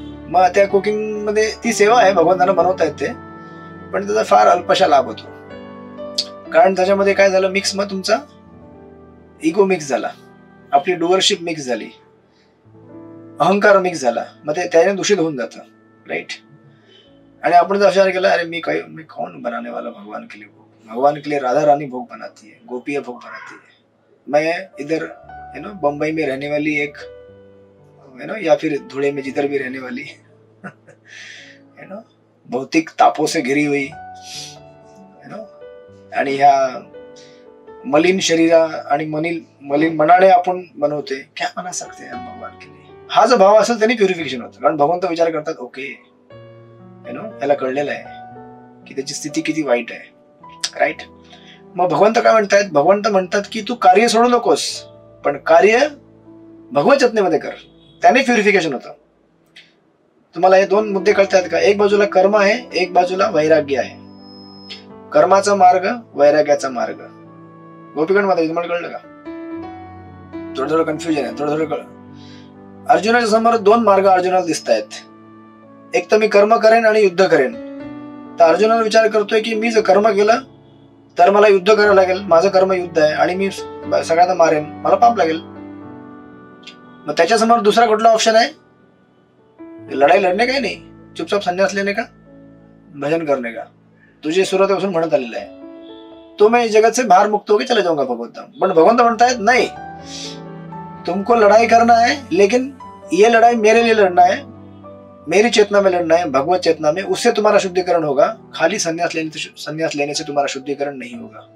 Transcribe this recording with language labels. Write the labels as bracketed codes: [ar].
[mr] मग त्या कुकिंग मध्ये ती सेवा आहे, भगवंतांना बनवता येते, पण त्याचा फार अल्पशा लाभ होतो. कारण त्याच्यामध्ये काय झालं, मिक्स, मग तुमचा इगो मिक्स झाला, आपली डुअरशिप मिक्स झाली, अहंकार मिक्स झाला, मग ते त्याने दूषित होऊन जातं, राईट. आणि आपण जर विचार केला अरे [hi] मी कौन बनाने वाला भगवान के लिए भोग, भगवान के लिए राधा रानी भोग बनाती है, गोपियां भोग बनाती है, मैं इधर बम्बई में रहने वाली एक या फिर धुले में जिधर भी रहने वाली भौतिक तापों से घिरी हुई [mr] आणि ह्या मलिन शरीरा आणि मलिन मनाने आपण बनवते, [hi] क्या बना सकते हैं भगवान के लिए. [mr] हा जो भाव असेल त्यांनी प्युरिफिकेशन होतं. कारण भगवंत विचार करतात ओके याला कळलेलं आहे की त्याची स्थिती किती वाईट आहे, राईट. मग भगवंत काय म्हणतायत, भगवंत म्हणतात की तू कार्य सोडू नकोस, पण कार्य भगवत चेतनेमध्ये कर, त्याने प्युरिफिकेशन होतं. तुम्हाला हे दोन मुद्दे कळतात का? एक बाजूला कर्म आहे, एक बाजूला वैराग्य आहे. कर्माचा मार्ग, वैराग्याचा मार्ग. गोपीगण मध्ये तुम्हाला कळलं का? थोडं कन्फ्युजन आहे, थोडं कळलं. अर्जुनाच्या समोर दोन मार्ग अर्जुनाला दिसत आहेत. एक तर मी कर्म करेन आणि युद्ध करेन. तर अर्जुनाला विचार करतोय की मी जर कर्म केलं तर मला युद्ध करावं लागेल, माझं कर्म युद्ध आहे आणि मी सगळ्यांना मारेन, मला पाप लागेल. मग त्याच्यासमोर दुसरा कुठला ऑप्शन आहे, लढाई लढणे काही नाही, [hi] चुपचाप संन्यास लेने का, भजन करने का, [mr] तुझे सुरुवातीपासून म्हणत आलेलं आहे. [hi] तो मैं जगत से बाहर मुक्त होके चले जाऊंगा भगवंत. [mr] पण भगवंत म्हणतायत [hi] नहीं, तुमको लड़ाई करना है, लेकिन ये लड़ाई मेरे लिए लड़ना है, मेरी चेतना में लड़ना है, भगवत चेतना में. उससे तुम्हारा शुद्धिकरण होगा, खाली संन्यास लेने से तुम्हारा शुद्धिकरण नहीं होगा.